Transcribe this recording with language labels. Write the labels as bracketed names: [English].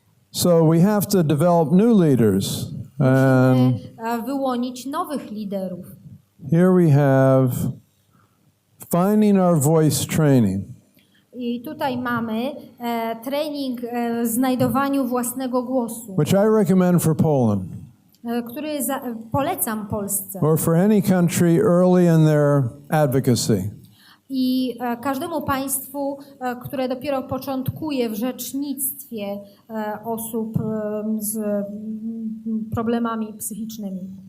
[English] So we have to develop new leaders. [Polish] Musimy wyłonić nowych liderów. [English] Here we have finding our voice training. [Polish] I tutaj mamy trening znajdowaniu własnego głosu, [English] Which I recommend for Poland. [Polish] Który polecam Polsce. [English] Or for any country early in their advocacy. [Polish] I każdemu państwu, które dopiero początkuje w rzecznictwie osób z problemami psychicznymi.